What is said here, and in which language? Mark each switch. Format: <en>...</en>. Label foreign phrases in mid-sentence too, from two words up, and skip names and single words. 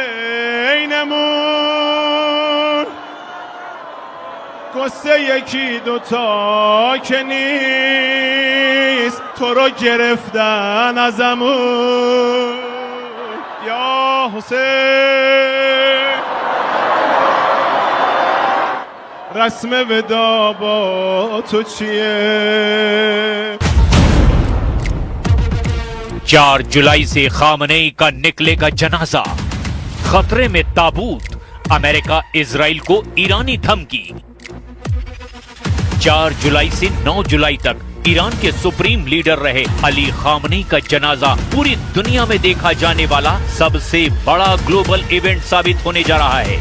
<fa>بینمون قصه یکی دوتا که نیست تو رو گرفتن ازمون یا حسین رسم ودا با تو چیه</fa> <hi>4 जुलाई से खामनेई का निकलेगा जनाजा, खतरे में ताबूत, अमेरिका इजराइल को ईरानी धमकी। 4 जुलाई से 9 जुलाई तक ईरान के</hi> <en>supreme leader</en> <hi>रहे अली खामनेई का जनाजा पूरी दुनिया में देखा जाने वाला सबसे बड़ा</hi> <en>global event</en> <hi>साबित होने जा रहा है।</hi>